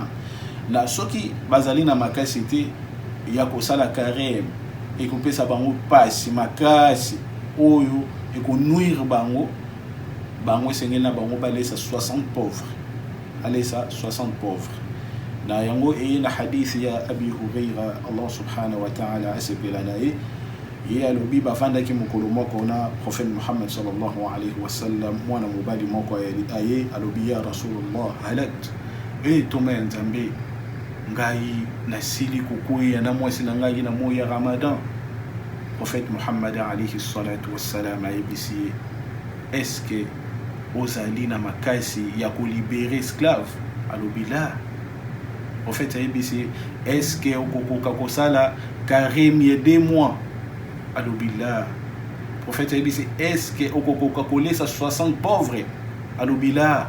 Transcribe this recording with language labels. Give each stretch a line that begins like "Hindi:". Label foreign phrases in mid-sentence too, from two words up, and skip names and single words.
Lingala: Na soki bazali na makasi te ya kosala carême ekopesa bango pasi makasi oyo ekonuire bango esengeli na bango balesa 60 pauvres. Alesa 60 pauvres. Na yango na hadithi ya Abi Huraira
Arabic: الله سبحانه وتعالى
Lingala: asepela na ye alobi bafandaki mokolo moko na prophète Muhammad
Arabic: صلى الله عليه وسلم
Lingala: mwana mobali moko aye alobi
Arabic: يا رسول الله
Lingala: halakt toma ya Nzambe ngai nasili kukuya na mwasi na ngai na moya Ramadan. Prophète Muhammad
Arabic: عليه الصلاة والسلام
Lingala: ayebisi
French: est-ce que
Lingala: ozali na makasi ya kolibérer esclave alobi la. Prophète ayebisi
French: est-ce que
Lingala: okokoka kosala carême ya 2 mois alobi la. Prophète ayebisi
French: est-ce que
Lingala: okokoka kolesa 60 pauvres alobi la.